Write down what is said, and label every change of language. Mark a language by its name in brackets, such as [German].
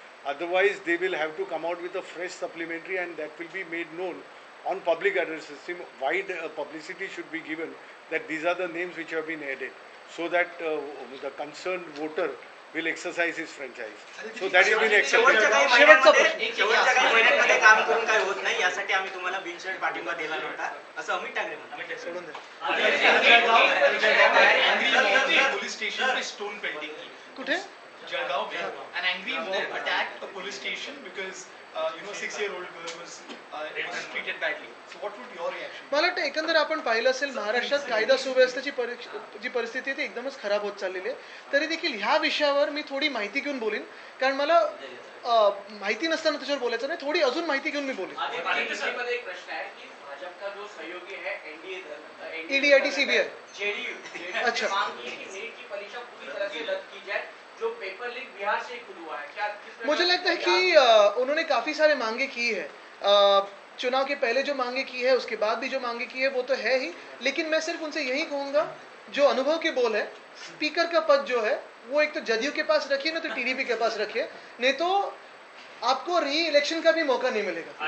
[English] Otherwise they will have to come out with a fresh supplementary and that will be made known on public address system. Wide publicity should be given that these are the names which have been added so that the concerned voter will exercise his franchise. So that has been accepted. [Marathi] शेवटचा प्रश्न. शेवटच्या काही महिन्यांमध्ये काम करून काय होत नाही यासाठी आम्ही तुम्हाला बिनशर्त पाठिंबा दिला नव्हता असं अमित ठाकरे म्हणतात. सोडून द्या. [Hindi] पुलिस स्टेशन पे स्टोन पेल्टिंग की [Marathi] कुठे? [English] जळगाव में an angry mob attacked a police station because 6-year-old girl was treated badly. So what would your reaction? [Marathi] मला वाटतं एकंदर आपण पाहिलं असेल महाराष्ट्रात कायदा सुव्यवस्थेची जी परिस्थिती आहे ती एकदमच खराब होत चाललेली आहे. तरी देखील ह्या विषयावर मी थोडी माहिती घेऊन बोलीन कारण मला माहिती नसताना त्याच्यावर बोलायचं नाही. थोडी अजून माहिती घेऊन मी बोलीन. [Hindi] मध्ये एक प्रश्न है कि भाजपा का जो सहयोगी है एनडीए [English] ED IT CBI JDU [Hindi] अच्छा मांग की कि नीट की परीक्षा पूरी तरह से रद्द की जाए. जो पेपर लीक बिहार से खुद हुआ है, क्या मुझे लगता है कि उन्होंने काफ़ी सारे मांगे की है. चुनाव के पहले जो मांगे की है उसके बाद भी जो मांगे की है वो तो है ही, लेकिन मैं सिर्फ उनसे यही कहूँगा जो अनुभव के बोल है, स्पीकर का पद जो है वो एक तो जदयू के पास रखिए ना तो टीडीपी के पास रखिए, नहीं तो आपको री इलेक्शन का भी मौका नहीं मिलेगा.